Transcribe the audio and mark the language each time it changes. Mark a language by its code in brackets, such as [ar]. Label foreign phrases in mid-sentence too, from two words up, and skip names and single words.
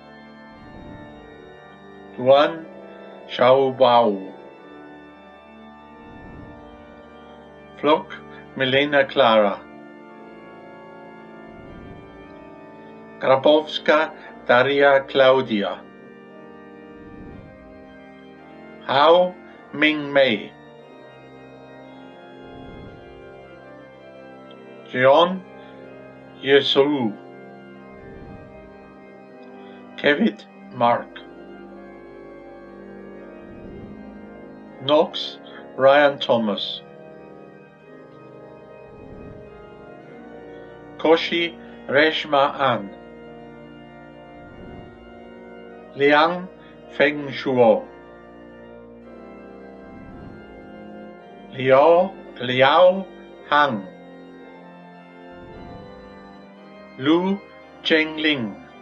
[en] Duan Xiaobao. Flock Milena Clara. Grabowska Daria Claudia. Hao Ming Mei. John Yesu. Kevin Mark. Knox Ryan Thomas. Koshi Reshma An. Liang Feng Shuo. Liao Hang. Lu Chengling.